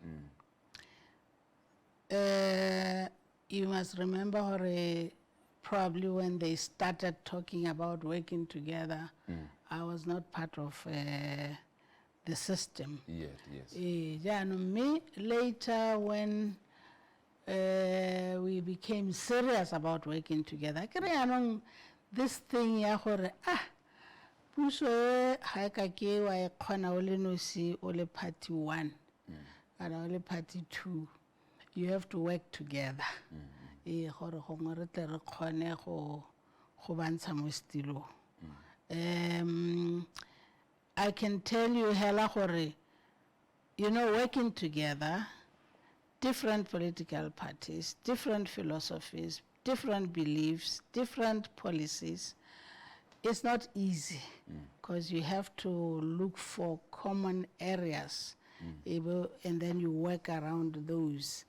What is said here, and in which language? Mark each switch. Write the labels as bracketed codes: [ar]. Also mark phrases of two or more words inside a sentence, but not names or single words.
[en] You must remember probably when they started talking about working together, I was not part of the system. Yes. Me later when we became serious about working together, this thing [tn] puso ha ka ke wa khona o le nosi o le party 1 [en] and [tn] o le party 2, [en] you have to work together. I can tell you [tn] hela gore, [en] you know, working together, different political parties, different philosophies, different beliefs, different policies, it's not easy because you have to look for common areas and then you work around those.